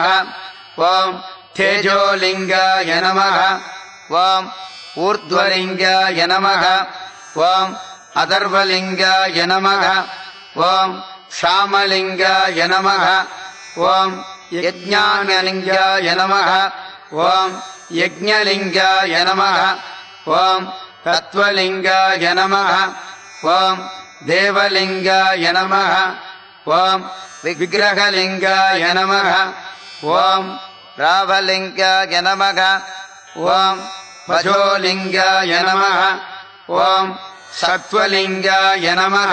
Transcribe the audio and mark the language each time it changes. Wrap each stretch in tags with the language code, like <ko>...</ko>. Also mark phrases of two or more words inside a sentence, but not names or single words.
<sa>ॐ तेजोलिङ्गाय नमः। ॐ ऊर्ध्वलिङ्गाय नमः। ॐ अथर्वलिङ्गाय नमः। ॐ श्यामलिङ्गाय नमः। ॐ यज्ञानलिङ्गाय नमः। ॐ यज्ञलिङ्गाय नमः ॐ तत्त्वलिङ्गाय नमः ॐ देवलिङ्गाय नमः ॐ विग्रहलिङ्गाय नमः ॐ रावलिङ्गाय नमः ॐ भजोलिङ्गाय नमः ॐ सत्वलिङ्गाय नमः</sa>